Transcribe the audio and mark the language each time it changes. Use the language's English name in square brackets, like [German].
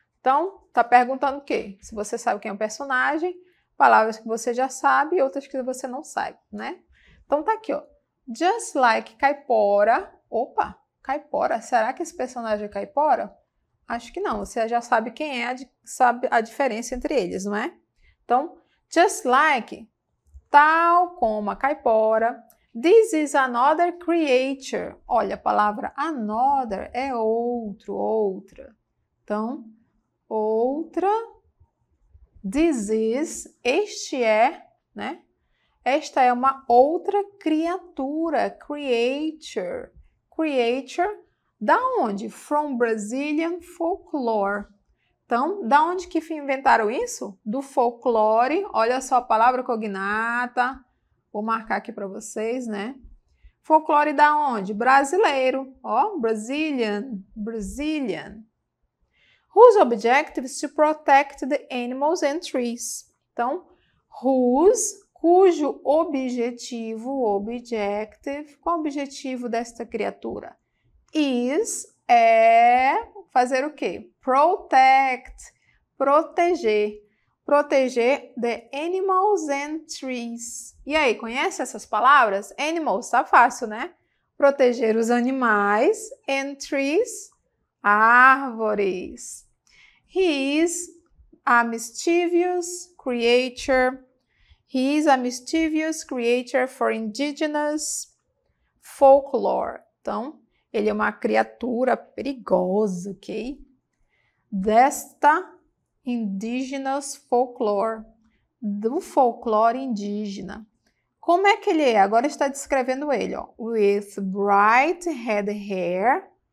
[Portuguese] Então, tá perguntando o quê? Se você sabe quem é o personagem, palavras que você já sabe e outras que você não sabe, né? Então tá aqui, ó. [English] Just like caipora. Opa, caipora. [Portuguese] Será que esse personagem é caipora? Acho que não. Você já sabe quem é, sabe a diferença entre eles, não é? Então, [English] just like, [Portuguese] tal como a caipora. [English] This is another creature. [Portuguese] Olha, a palavra another é outro, outra. Então, outra. [English] This is, [Portuguese] este é, né? Esta é uma outra criatura, creature. Creature, da onde? [English] From Brazilian folklore. [Portuguese] Então, da onde que inventaram isso? Do folclore. Olha só a palavra cognata. Vou marcar aqui para vocês, né? Folclore da onde? Brasileiro. Ó, Brazilian. [English] Brazilian. Whose objective is to protect the animals and trees. [Portuguese] Então, whose, cujo objetivo, objective, qual o objetivo desta criatura? Is, é fazer o quê? Protect, proteger. [English] Proteger the animals and trees. [Portuguese] E aí, conhece essas palavras? Animals, tá fácil, né? Proteger os animais [English] and trees, [Portuguese] árvores. [English] He is a mischievous creature. He is a mischievous creature for indigenous folklore. [Portuguese] Então, ele é uma criatura perigosa, ok? Desta [English] indigenous folklore, [Portuguese] do folclore indígena. Como é que ele é? Agora está descrevendo ele, ó. [English] With bright red hair.